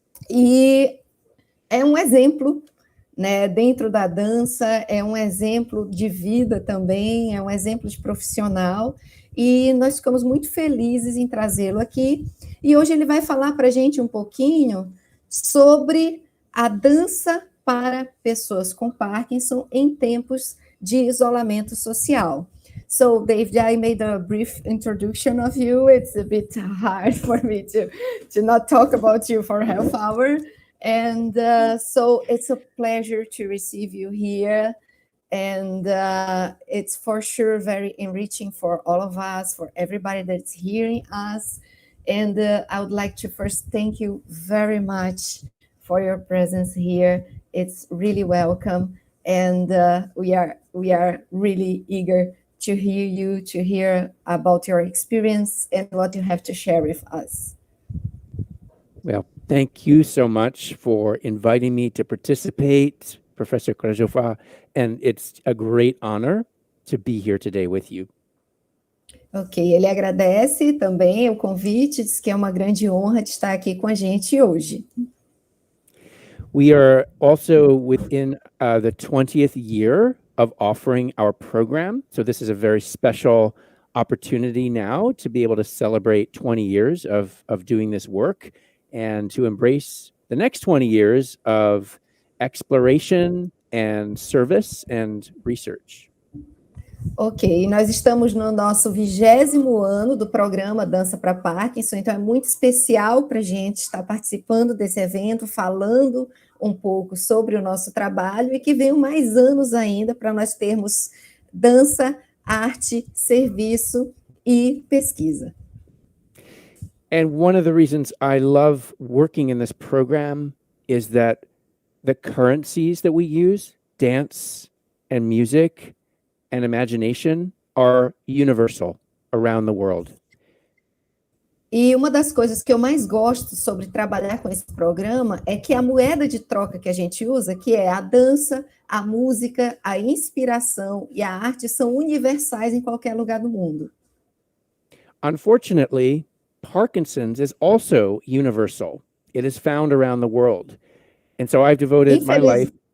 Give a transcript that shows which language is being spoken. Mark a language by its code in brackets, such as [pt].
[pt] e é um exemplo, né, dentro da dança, é um exemplo de vida também, é um exemplo de profissional, e nós ficamos muito felizes em trazê-lo aqui, e hoje ele vai falar para a gente um pouquinho sobre a dança para pessoas com Parkinson em tempos de isolamento social. [en] So, David, I made a brief introduction of you. It's a bit hard for me to not talk about you for a half hour. And so it's a pleasure to receive you here. And it's for sure very enriching for all of us, for everybody that's hearing us. And I would like to first thank you very much for your presence here. It's really welcome. And we are really eager to hear you, to hear about your experience and what you have to share with us. Well, thank you so much for inviting me to participate, Professor Krejcová, and it's a great honor to be here today with you. [pt] Ok, ele agradece também o convite, diz que é uma grande honra de estar aqui com a gente hoje. [en] We are also within the 20th year of offering our program, so this is a very special opportunity now to be able to celebrate 20 years of doing this work and to embrace the next 20 years of exploration and service and research. [pt] Ok, nós estamos no nosso 20º ano do programa Dança para Parkinson, então é muito especial para a gente estar participando desse evento, falando um pouco sobre o nosso trabalho e que venham mais anos ainda para nós termos dança, arte, serviço e pesquisa. [en] And one of the reasons I love working in this program is that the currencies that we use, dance and music and imagination, are universal around the world. [pt] E uma das coisas que eu mais gosto sobre trabalhar com esse programa é que a moeda de troca que a gente usa, que é a dança, a música, a inspiração e a arte, são universais em qualquer lugar do mundo. [en] Unfortunately, Parkinson's is also universal. It is found around the world. And so I've devoted my life...